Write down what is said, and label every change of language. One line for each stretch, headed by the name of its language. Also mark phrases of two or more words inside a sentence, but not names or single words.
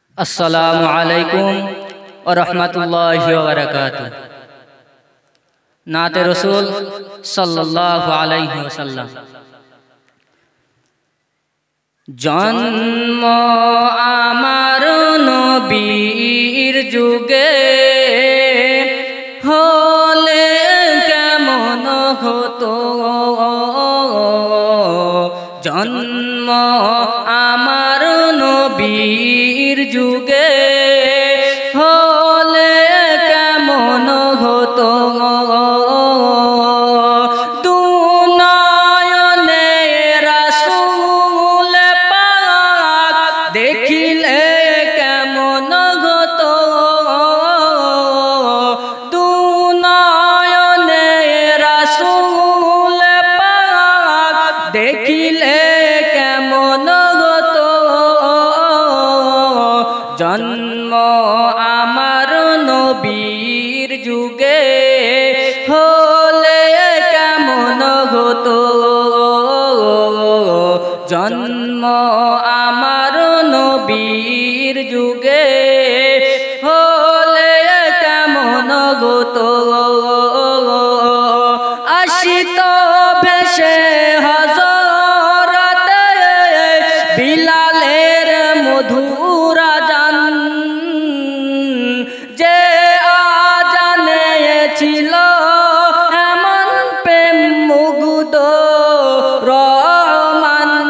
Arabic: السلام عليكم و رحمة الله و بركاته.
Urdu: نعت رسول
Arabic: صلى الله عليه وسلم.
Bangla: জন্ম আমার নবীর যুগে হলে কেমন হতো। জন্ম আমার নবীর যুগে হলে কেমন হতো। দুনয়নে রাসূল পাক দেখিলে কেমন হতো। দুনয়নে রাসূল পাক দেখিলে কেমন হতো। জন্ম আমার নবীর যুগে হলে কেমন হতো। জন্ম আমার নবীর যুগে হলে কেমন হতো। আশিত ভেসে হযরতে বিলালের মধুর আজান, যে আজানে ছিল এমন প্রেম মুগ্ধ রহমান।